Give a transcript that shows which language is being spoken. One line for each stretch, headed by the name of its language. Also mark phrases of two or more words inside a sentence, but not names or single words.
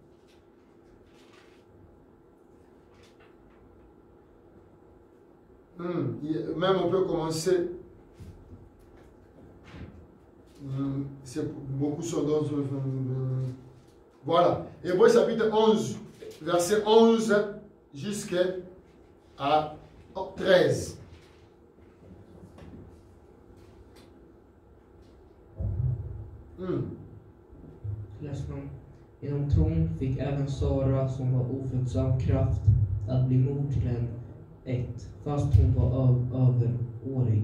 French: Même on peut commencer. Beaucoup sont dans. Voilà. Hébreu chapitre 11, verset 11 jusqu'à 13.
Swedish: Läsning. Genom tron fick även Sara, som var ofruktsam, kraft att bli mor till en ett, fast hon var överårig.